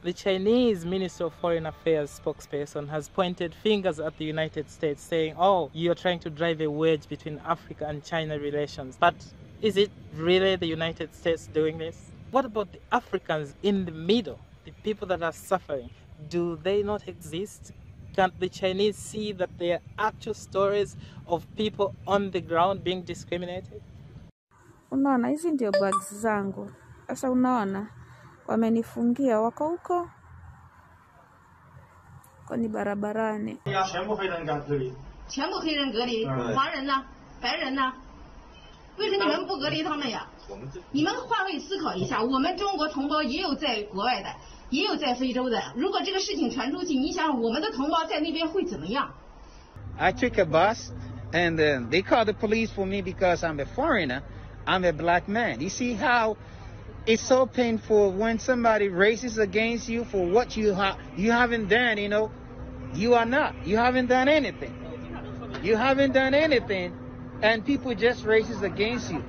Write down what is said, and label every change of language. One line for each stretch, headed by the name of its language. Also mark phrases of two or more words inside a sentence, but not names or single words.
English: The Chinese Ministry of Foreign Affairs spokesperson has pointed fingers at the United States saying, oh, you're trying to drive a wedge between Africa and China relations. But is it really the United States doing this? What about the Africans in the middle, the people that are suffering? Do they not exist? Can't the Chinese see that there are actual stories of people on the ground being discriminated?
Swahili: Unaona, hizi ndio bags zangu. Sasa unaona, wamenifungia wako huko kwa ni barabarani.
Chinese: 全部黑人隔离。全部黑人隔离，华人呢？白人呢？为什么你们不隔离他们呀？你们换位思考一下，我们中国同胞也有在国外的。也有在非洲的，如果这个事情传出去，你想我们的同胞在那边会怎么样
English: I took a bus and they called the police for me because I'm a foreigner. I'm a black man. You see how it's so painful when somebody races against you for what you haven't done, you know. You are not. You haven't done anything. You haven't done anything and people just races against you.